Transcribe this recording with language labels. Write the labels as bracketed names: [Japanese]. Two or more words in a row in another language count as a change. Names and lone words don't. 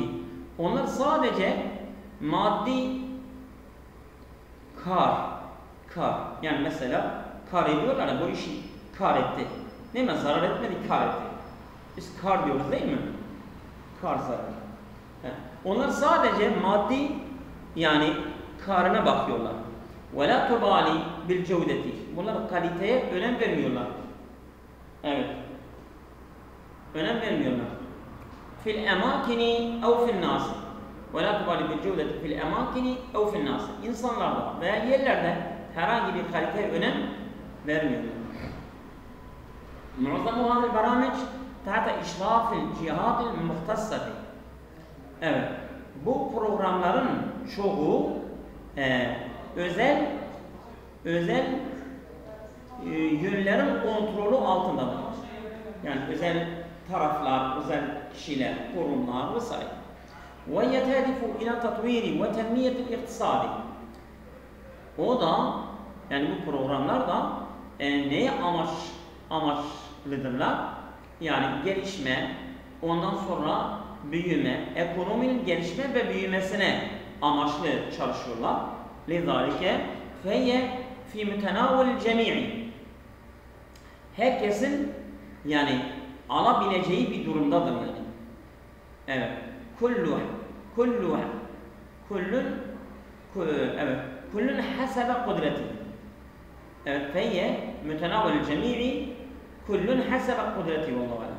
[Turkish] Onlar sadece maddi kar. Yani mesela kar ediyorlar ya bu işi kar etti. Değil mi? Zarar etmedi, kar etti. Biz kar diyoruz değil mi? Kar zararı. Onlar sadece maddi yani karına bakıyorlar. [Arabic] وَلَا تُبَالِ بِالْجَوْدَةِ [Turkish] Bunlar kaliteye önem vermiyorlar. Evet. Önem vermiyorlar. [Arabic] فِي الْاَمَاكِنِ اَوْ فِي النَّاسِ وَلَا تُبَالِ بِالْجَوْدَةِ فِي الْاَمَاكِنِ اَوْ فِي النَّاسِ [Turkish] İnsanlarda veya yerlerde herhangi bir kaliteye önem vermiyorlar. [Arabic] معظم هذه البرامج تحت إشراف الجهات المختصة. [Turkish] Evet, bu programların çoğu özel yönlerin kontrolü altındadır. Yani özel taraflar, özel kişiler, kurumlar vesaire. [Arabic] وَيَتَهْدِفُ إِلَى تَطْوِيرِ وَتَنْمِيَةِ الْاِقْتِصَادِ. [Turkish] O da, yani bu programlar da neye amaçlıdırlar? Yani gelişme, ondan sonra büyüme, ekonominin gelişme ve büyümesine amaçlı çalışıyorlar. [Arabic] لِذَٰلِكَ فَيَّ فِي مُتَنَاوَلِ الْجَمِيعِ. [Turkish] Herkesin yani alabileceği bir durumdadır yani. [Arabic] Evet. كل حسب قدرته. [Turkish] Evet. [Arabic] في متناول الجميع كل حسب قدرته والله أعلم.